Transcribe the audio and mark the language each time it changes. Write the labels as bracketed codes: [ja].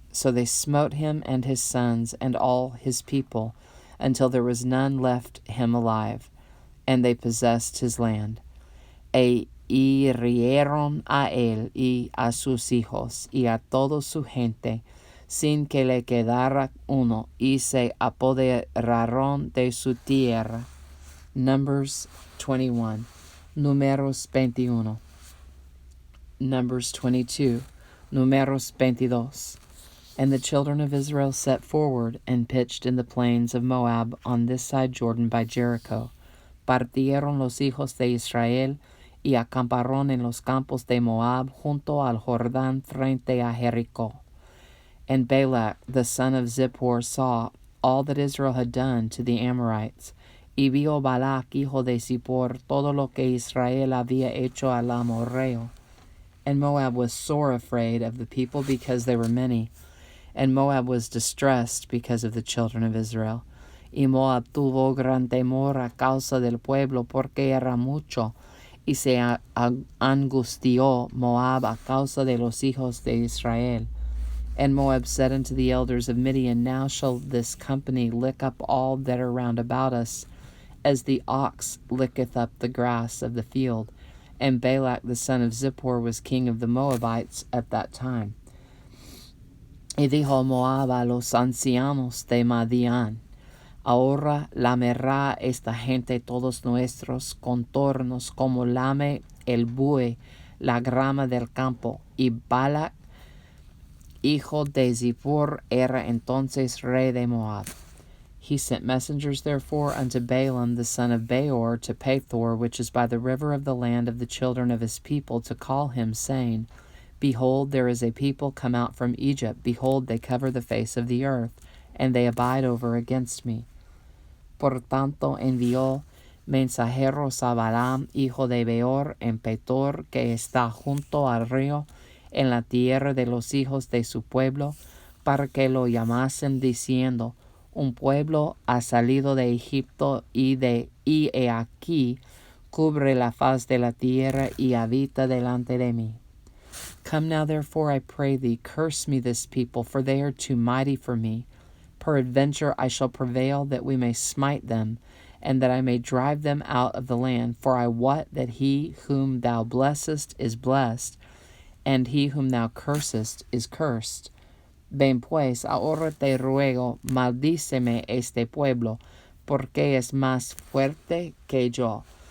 [en] So they smote him and his sons and all his people, until there was none left him alive, and they possessed his land. [es] E hirieron a él y a sus hijos y a toda su gente, sin que le quedara uno, y se apoderaron de su tierra. [en] Numbers 21. [es] Numeros 21. [en] Numbers 22, [es] Numeros 22. [en] And the children of Israel set forward and pitched in the plains of Moab on this side Jordan by Jericho. [es] Partieron los hijos de Israel y acamparon en los campos de Moab junto al Jordán frente a Jericó. [en] And Balak the son of Zippor saw all that Israel had done to the Amorites. [es] Y vio Balak hijo de Zippor todo lo que Israel había hecho al amorreo. [en] And Moab was sore afraid of the people because they were many, and Moab was distressed because of the children of Israel. [es] Y Moab tuvo gran temor a causa del pueblo, porque era mucho, y se angustió Moab a causa de los hijos de Israel. [en] And Moab said unto the elders of Midian, Now shall this company lick up all that are round about us, as the ox licketh up the grass of the field. And Balak the son of Zippor was king of the Moabites at that time. [es] Y dijo Moab a los ancianos de Madián, Ahora lamerá esta gente todos nuestros contornos como lame el buey la grama del campo. Y Balak, hijo de Zippor, era entonces rey de Moab. [en] He sent messengers therefore unto Balaam the son of Beor to Pethor, which is by the river of the land of the children of his people, to call him, saying, Behold, there is a people come out from Egypt. Behold, they cover the face of the earth, and they abide over against me. [es] Por tanto envió mensajeros a Balaam, hijo de Beor, en Petor, que está junto al río, en la tierra de los hijos de su pueblo, para que lo llamasen, diciendo, Un pueblo ha salido de Egipto, y he aquí cubre la faz de la tierra, y habita delante de mí. [en] Come now, therefore, I pray thee, curse me this people, for they are too mighty for me. Peradventure I shall prevail that we may smite them, and that I may drive them out of the land. For I wot that he whom thou blessest is blessed, and he whom thou cursest is cursed. [es] Ven pues, ahora te ruego, maldíceme este pueblo, porque es más fuerte que yo.